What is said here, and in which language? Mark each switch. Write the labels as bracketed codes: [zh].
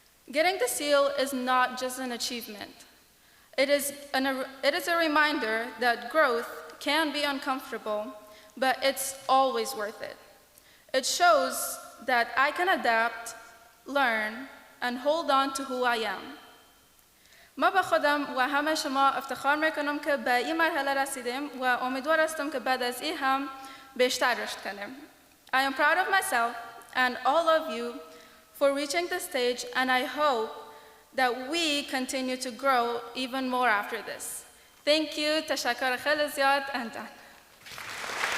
[en] Getting the seal is not just an achievement. It is a reminder that growth can be uncomfortable, but it's always worth it. It shows that I can adapt, learn, and hold on to who I am. [fa] ما به خودم و همه شما افتخار میکنم که به این مرحله رسیدیم و امیدوار هستم که بعد از این هم بیشتر رشد کنیم. [en] I am proud of myself and all of you for reaching this stage, and I hope that we continue to grow even more after this. Thank you. [fa] تشکر خیلی زیاد. [en] And done.